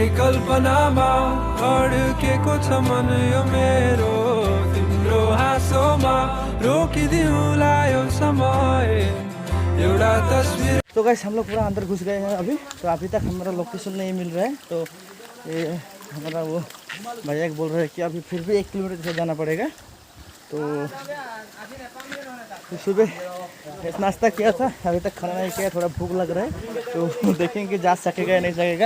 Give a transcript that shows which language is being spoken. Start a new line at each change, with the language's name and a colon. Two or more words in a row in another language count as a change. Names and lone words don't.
Nepali: कल्पनामा अड्केको छ मन यो मेरो तिम्रो हाँसोमा रोकिदिउँला यो समय एउटा तस्बिर।
Hindi: तो गाइस हम लोग पूरा अंदर घुस गए हैं अभी, तो अभी तक हमारा लोकेशन नहीं मिल रहा है, तो ये हमारा वो भैया बोल रहे हैं कि अभी फिर भी 1 किलोमीटर से जाना पड़ेगा। तो सुबह नाश्ता किया था, अभी तक खाना नहीं किया, थोड़ा भूख लग रहा है, तो देखेंगे जा सकेगा या नहीं सकेगा।